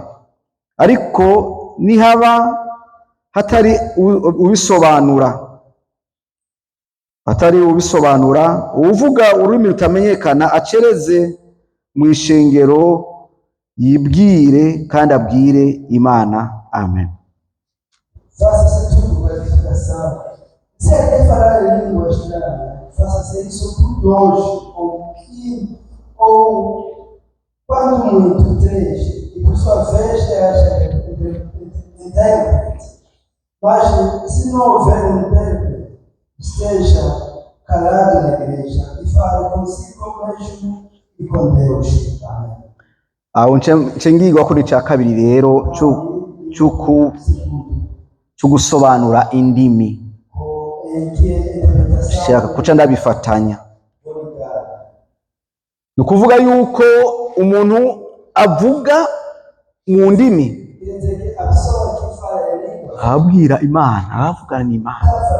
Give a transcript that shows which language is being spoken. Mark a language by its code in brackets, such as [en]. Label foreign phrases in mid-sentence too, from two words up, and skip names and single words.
[rn] Ariko ni haba hatari ubisobanura, uvuga ururimi rutamenyekana acereze mu ishengero yibwire kandi abwire Imana. Amen. [pt] Faça-se tudo para edificação. Se alguém falar em língua estranha, faça-se isso por 2 ou 15 ou quando muito 3, e por sua vez seja intérprete. Mas se não houver um intérprete, esteja calado na igreja e fale consigo mesmo e com Deus. Amém. [rn] Aho ncengirwa kuri cya kabiri rero cyo gusobanura indimi. Shaka kuca ndabifatanya. Nukuvuga yuko umuntu avuga mu ndimi abwira Imana, avugana n'Imana.